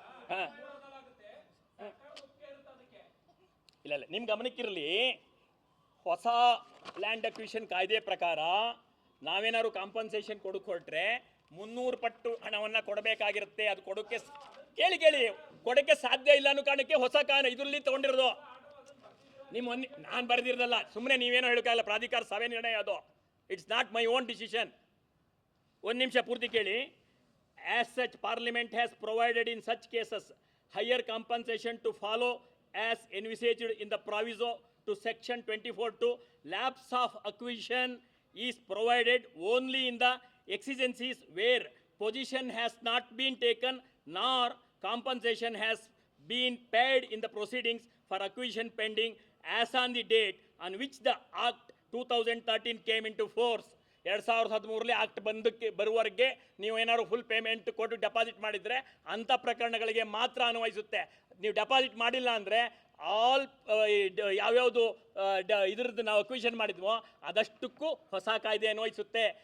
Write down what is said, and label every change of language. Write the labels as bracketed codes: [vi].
[kn] ಹಾಂ, ಇಲ್ಲ ನಿಮ್ಮ ಗಮನಕ್ಕಿರಲಿ, ಹೊಸ ಲ್ಯಾಂಡ್ ಅಕ್ವಿಷನ್ ಕಾಯ್ದೆ ಪ್ರಕಾರ ನಾವೇನಾದ್ರು ಕಾಂಪನ್ಸೇಷನ್ ಹೊರಟ್ರೆ 300 ಪಟ್ಟು ಹಣವನ್ನು ಕೊಡಬೇಕಾಗಿರುತ್ತೆ. ಅದು ಕೊಡೋಕ್ಕೆ ಕೇಳಿ ಕೊಡೋಕ್ಕೆ ಸಾಧ್ಯ ಇಲ್ಲ ಅನ್ನೋ ಕಾರಣಕ್ಕೆ ಹೊಸ ಇದರಲ್ಲಿ ತೊಗೊಂಡಿರೋದು. ನಾನು ಬರೆದಿರೋದಲ್ಲ, ಸುಮ್ಮನೆ ನೀವೇನೋ ಹೇಳೋಕ್ಕಾಗಲ್ಲ, ಪ್ರಾಧಿಕಾರ ಸಭೆ ನಿರ್ಣಯ ಅದು. [en] It's not my own decision. [kn] ಒಂದು ನಿಮಿಷ ಪೂರ್ತಿ ಕೇಳಿ. [en] As such parliament has provided in such cases higher compensation to follow as envisaged in the proviso to section 24(2), lapse of acquisition is provided only in the exigencies where position has not been taken nor compensation has been paid in the proceedings for acquisition pending as on the date on which the Act 2013 came into force. [kn] 2013ರಲ್ಲಿ act ಬರುವವರೆಗೆ ನೀವು ಏನಾದ್ರು full payment ಕೊಟ್ಟು deposit ಮಾಡಿದರೆ ಅಂಥ ಪ್ರಕರಣಗಳಿಗೆ ಮಾತ್ರ ಅನ್ವಯಿಸುತ್ತೆ. ನೀವು deposit ಮಾಡಿಲ್ಲ ಅಂದರೆ ಆಲ್ ಯಾವ್ಯಾವುದು ಇದ್ರದ್ದು ನಾವು ಅಕ್ವಿಷನ್ ಮಾಡಿದ್ವೋ ಅದಷ್ಟಕ್ಕೂ ಹೊಸ ಕಾಯ್ದೆ ಅನ್ವಯಿಸುತ್ತೆ.